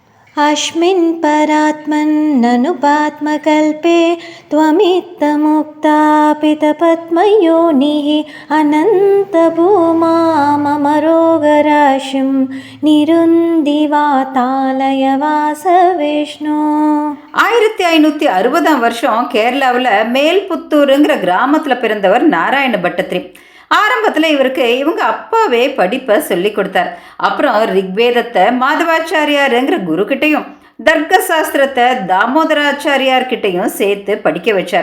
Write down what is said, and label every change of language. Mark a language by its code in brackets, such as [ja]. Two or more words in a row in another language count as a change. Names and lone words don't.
[sa] अस्मिन् परात्मन्ननुपात्मकल्पे त्वमित्तमुक्तापितपद्मयोनिः अनन्तभूमा मम रोगराशिं निरुन्दिवातालय वासविष्णु. [ta] 1560 வருஷம் கேரளாவில் மேல்புத்தூருங்கிற கிராமத்தில் பிறந்தவர் நாராயண பட்டத்திரி. ஆரம்பத்தில் இவங்க அப்பாவே படிப்பை சொல்லி கொடுத்தார். அப்புறம் ரிக்வேதத்தை மாதவாச்சாரியாருங்கிற குருக்கிட்டையும் தர்க்க சாஸ்திரத்தை தாமோதராச்சாரியார்கிட்டையும் சேர்த்து படிக்க வச்சார்.